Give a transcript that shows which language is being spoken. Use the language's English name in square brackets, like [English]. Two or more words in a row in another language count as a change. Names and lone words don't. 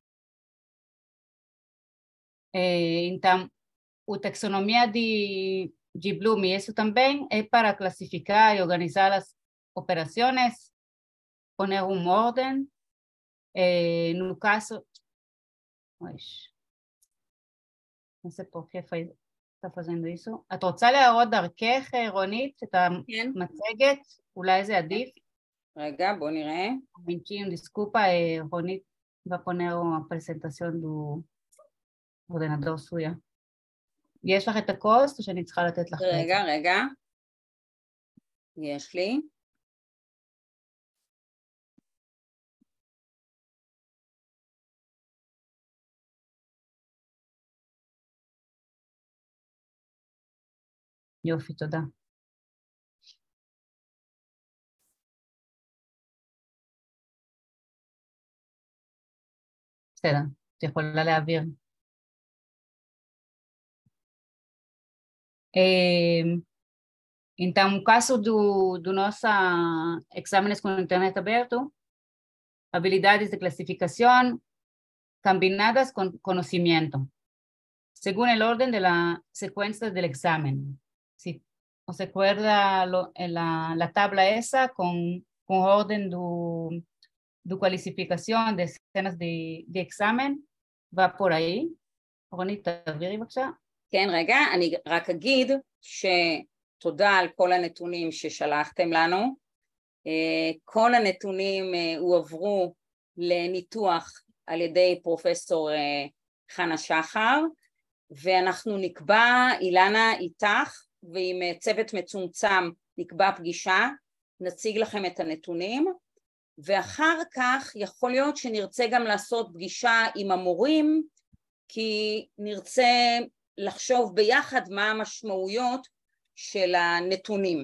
[Portuguese] Então, a taxonomia de Bloom, isso também é para classificar e organizar as operações, poner ordem. No caso, não sei por que está fazendo isso. [Hebrew] את רוצה להראות דרכך, רונית, את המצגת? אולי זה עדיף? רגע, בוא נראה. [Spanish] Desculpa, רונית va a poner a presentación do ordenador suya. [Hebrew] יש לך את הקוסט או שאני צריכה לתת לך? רגע. יש לי. יופי, תודה. בסדר, את יכולה להעביר. [Portuguese] Então, no caso do nosso exames com internet aberto, [Spanish] habilidades de clasificación combinadas con conocimiento, según el orden de la secuencia del examen. Si os recuerda la tabla esa con orden de calificación de escenas de examen, va por ahí. [Hebrew] רונית, תעבירי בבקשה. כן, רגע, אני רק אגיד שתודה על כל הנתונים ששלחתם לנו. כל הנתונים הועברו לניתוח על ידי פרופסור חנה שחר, ואנחנו נקבע, אילנה איתך, ועם צוות מצומצם נקבע פגישה, נציג לכם את הנתונים, ואחר כך יכול להיות שנרצה גם לעשות פגישה עם המורים, כי נרצה לחשוב ביחד מה המשמעויות של הנתונים.